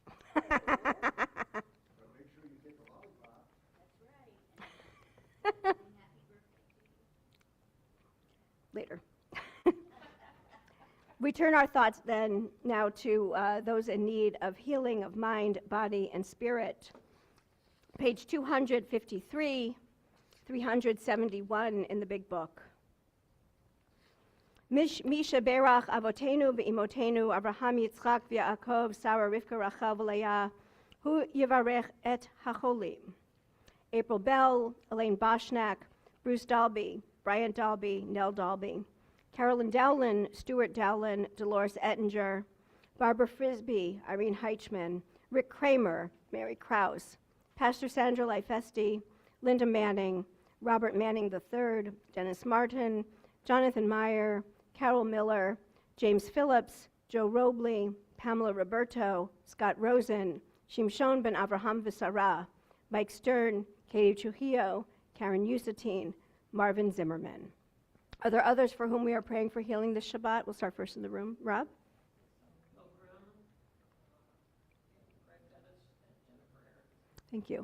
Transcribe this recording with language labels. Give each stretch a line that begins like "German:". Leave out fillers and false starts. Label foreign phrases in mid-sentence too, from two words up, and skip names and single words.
English: Later. We turn our thoughts then now to those in need of healing of mind, body, and spirit. Page 253, 371 in the big book.
Hebrew: מי שברך אבותינו ואמותינו אברהם יצחק ויעקב שרה רבקה רחל ולאה הוא יברך את החולים.
English: April Bell, Elaine Boshnak, Bruce Dalby, Bryant Dalby, Nell Dalby, Carolyn Dowlin, Stuart Dowlin, Dolores Ettinger, Barbara Frisbee, Irene Heichman, Rick Kramer, Mary Krause, Pastor Sandra Lifesti, Linda Manning, Robert Manning III, Dennis Martin, Jonathan Meyer, Carol Miller, James Phillips, Joe Robley, Pamela Roberto, Scott Rosen, Shimshon ben Avraham Visara, Mike Stern, Katie Trujillo, Karen Usatine, Marvin Zimmerman. Are there others for whom we are praying for healing this Shabbat? We'll start first in the room. Rob? Thank you.